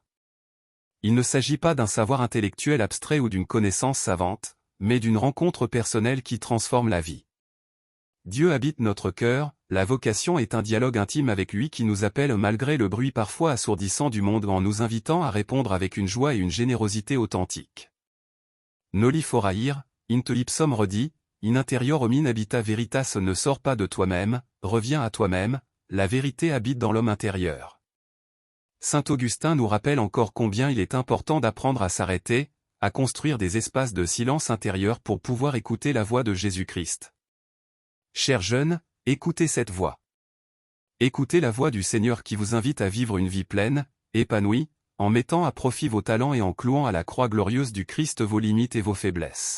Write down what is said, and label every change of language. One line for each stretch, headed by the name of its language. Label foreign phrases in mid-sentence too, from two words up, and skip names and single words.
French: Il ne s'agit pas d'un savoir intellectuel abstrait ou d'une connaissance savante, mais d'une rencontre personnelle qui transforme la vie. Dieu habite notre cœur, la vocation est un dialogue intime avec lui qui nous appelle malgré le bruit parfois assourdissant du monde en nous invitant à répondre avec une joie et une générosité authentiques.
Latin: Noli foraïr, int ipsum redi, in interior in habita veritas
French: ne sort pas de toi-même, reviens à toi-même, la vérité habite dans l'homme intérieur. Saint Augustin nous rappelle encore combien il est important d'apprendre à s'arrêter, à construire des espaces de silence intérieur pour pouvoir écouter la voix de Jésus-Christ. Chers jeunes, écoutez cette voix. Écoutez la voix du Seigneur qui vous invite à vivre une vie pleine, épanouie, en mettant à profit vos talents et en clouant à la croix glorieuse du Christ vos limites et vos faiblesses.